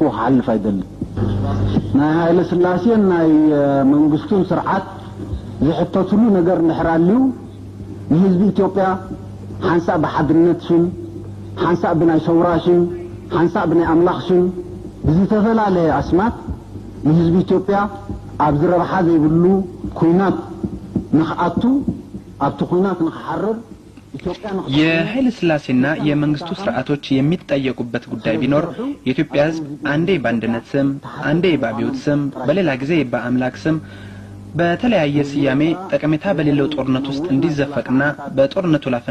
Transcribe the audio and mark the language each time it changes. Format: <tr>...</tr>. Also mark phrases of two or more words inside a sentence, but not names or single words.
<ti>ክሓልፍ ኣይደልን ናይ ሃይለ ስላሴን ናይ መንግስቱን ስርዓት ዝሕተትሉ ነገር ንሕራልዩ ንህዝቢ ኢትዮጵያ ሓንሳእ ብሓድነት ሽም ሓንሳእ ብናይ ሸውራ ሽም ሓንሳእ ብናይ ኣምላኽ ሽም ብዝተፈላለየ ኣስማት ንህዝቢ ኢትዮጵያ ኣብ ዝረብሓ ዘይብሉ ኩናት ንኽኣቱ ኣብቲ ኩናት ንኽሓርር</ti> <am>የኃይለ ስላሴና የመንግስቱ ስርዓቶች የሚጠየቁበት ጉዳይ ቢኖር የኢትዮጵያ ህዝብ አንዴ በአንድነት ስም አንዴ በአብዮት ስም በሌላ ጊዜ በአምላክ ስም በተለያየ ስያሜ ጠቀሜታ በሌለው ጦርነት ውስጥ እንዲዘፈቅና በጦርነቱ ላፈን</am>